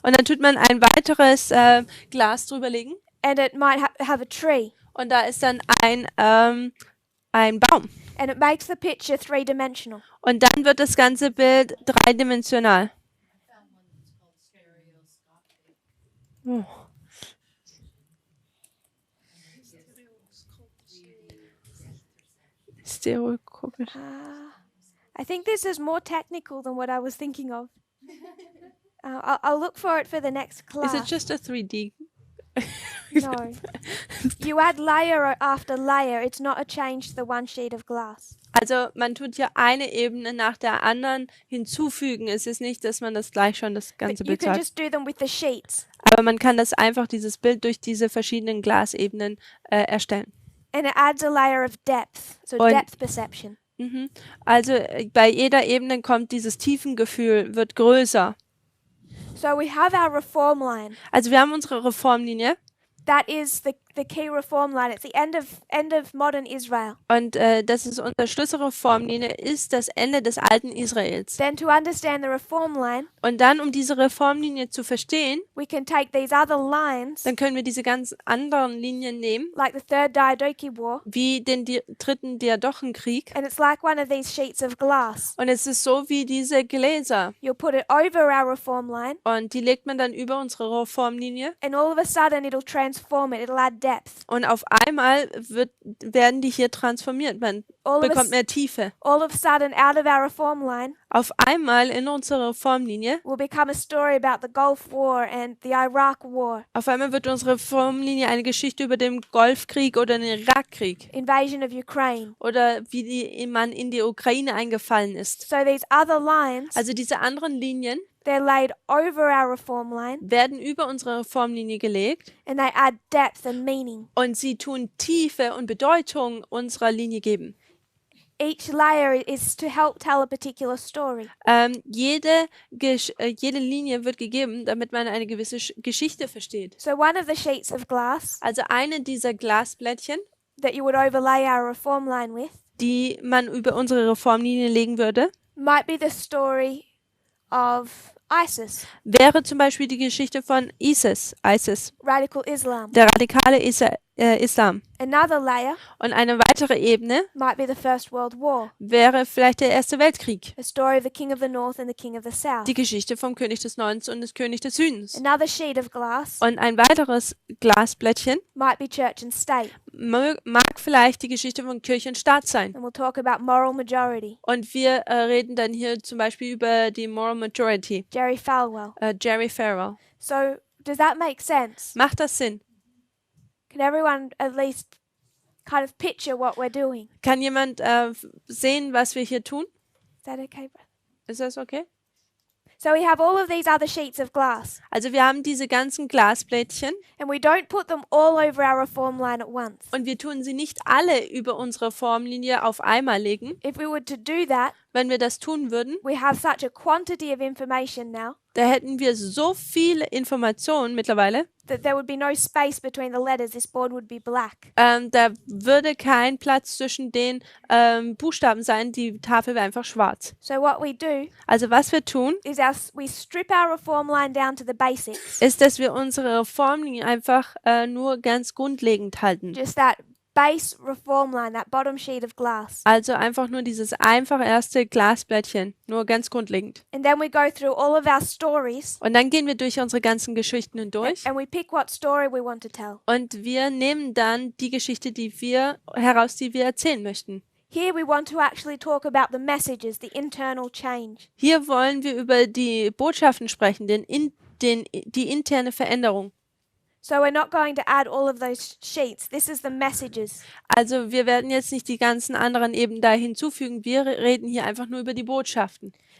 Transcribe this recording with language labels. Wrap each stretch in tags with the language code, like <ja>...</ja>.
<de>Und dann tut man ein weiteres Glas drüberlegen</de> <en>and it might have a tree.</en> <de>und da ist dann ein Baum.</de> <en>And it makes the picture 3-dimensional.</en> <de>Und dann wird das ganze Bild dreidimensional. Oh. Stereoskopisch.</de> <en>I think this is more technical than what I was thinking of. I'll look for it for the next class. Is it just a 3D? No. You add layer after layer. It's not a change to the one sheet of glass.</en> <de>Also man tut ja eine Ebene nach der anderen hinzufügen. Es ist nicht, dass man das gleich schon das ganze</de> <en>But you</en> <de>Bild</de> <en>can</en> <de>hat.</de> <en>just do them with the sheets.</en> <de>Aber man kann das einfach, dieses Bild durch diese verschiedenen Glasebenen erstellen.</de> <en>And it adds a layer of depth. So</en> <de>Und-</de> <en>depth perception.</en> <de>Also bei jeder Ebene kommt dieses Tiefengefühl, wird größer.</de> <en>So we have our reform line.</en> <de>Also wir haben unsere Reformlinie</de> <en>That is the key reform line. It's the end of modern Israel.</en> <de>und das ist unsere Schlüsselreformlinie, ist das Ende des alten Israels.</de> <en>Then to understand the reform line,</en> <de>Und dann, um diese Reformlinie zu verstehen,</de> <en>we can take these other lines,</en> <de>dann können wir diese ganz anderen Linien nehmen,</de> <en>like the Third Diadochi War,</en> <de>wie den dritten Diadochenkrieg.</de> <en>and it's like one of these sheets of glass.</en> <de>Und es ist so wie diese Gläser.</de> <en>You'll put it over our reform line,</en> <de>Und die legt man dann über unsere Reformlinie.</de> <en>and all of a sudden it'll transform it. It'll add depth.</en> <de>Und auf einmal werden die hier transformiert. Man bekommt mehr Tiefe.</de> <en>All of a sudden, out of our reform line,</en> <de>Auf einmal in unserer Reformlinie,</de> <en>will become a story about the Gulf War and the Iraq War,</en> <de>auf einmal wird unsere Reformlinie eine Geschichte über den Golfkrieg oder den Irakkrieg.</de> <en>invasion of Ukraine.</en> <de>Oder wie man in die Ukraine eingefallen ist.</de> <en>So these other lines,</en> <de>Also diese anderen Linien</de> <en>they're laid over our reform line,</en> <de>werden über unsere Reformlinie gelegt</de> <en>and they add depth and meaning.</en> <de>und sie tun Tiefe und Bedeutung unserer Linie geben.</de> <en>Each layer is to help tell a particular story.</en> <de>Jede Linie wird gegeben, damit man eine gewisse Geschichte versteht.</de> <en>So one of the sheets of glass</en> <de>Also eine dieser Glasblättchen,</de> <en>that you would overlay our reform line with</en> <de>die man über unsere Reformlinie legen würde,</de> <en>might be the story of ISIS,</en> <de>wäre zum Beispiel die Geschichte von ISIS,</de> <en>radical Islam.</en> <de>der radikale Islam.</de> <en>Another layer</en> <de>Und eine weitere Ebene</de> <en>might be the First World War,</en> <de>wäre vielleicht der Erste Weltkrieg.</de> <en>a story of the King of the North and the King of the South.</en> <de>Die Geschichte vom König des Nordens und des König des Südens.</de> <en>Another sheet of glass</en> <de>Und ein weiteres Glasblättchen</de> <en>might be Church and State,</en> <de>mag vielleicht die Geschichte von Kirche und Staat sein.</de> <en>and we'll talk about moral majority.</en> <de>Und wir reden dann hier zum Beispiel über die Moral Majority,</de> <en>Jerry Falwell.</en> <de>Jerry Farrell.</de> <en>So does that make sense?</en> <de>Macht das Sinn?</de> <en>Can everyone at least kind of picture what we're doing?</en> <de>Kann jemand sehen, was wir hier tun?</de> <en>Is that okay, brother?</en> <de>Ist das okay?</de> <en>So we have all of these other sheets of glass,</en> <de>Also wir haben diese ganzen Glasblättchen</de> <en>and we don't put them all over our reform line at once.</en> <de>und wir tun sie nicht alle über unsere Formlinie auf einmal legen.</de> <en>If we were to do that,</en> <de>Wenn wir das tun würden,</de> <en>we have such a quantity of information now</en> <de>da hätten wir so viele Informationen mittlerweile,</de> <en>that there would be no space between the letters. This board would be black.</en> <de>da würde kein Platz zwischen den Buchstaben sein, die Tafel wäre einfach schwarz.</de> <en>So what we do</en> <de>Also was wir tun,</de> <en>is we strip our reform line down to the basics.</en> <de>ist, dass wir unsere Reformlinie einfach nur ganz grundlegend halten.</de> <en>Just that base reform line, that bottom sheet of glass.</en> <de>Also einfach nur dieses einfache erste Glasblättchen, nur ganz grundlegend.</de> <en>And then we go through all of our stories</en> <de>Und dann gehen wir durch unsere ganzen Geschichten hindurch</de> <en>and we pick what story we want to tell.</en> <de>und wir nehmen dann die Geschichte, die wir erzählen möchten.</de> <en>Here we want to actually talk about the messages, the internal change.</en> <de>Hier wollen wir über die Botschaften sprechen, die interne Veränderung.</de> <en>So we're not going to add all of those sheets. This is the messages.</en> <de>Also wir werden jetzt nicht die ganzen anderen eben da hinzufügen. Wir reden hier einfach nur über die Botschaften.</de>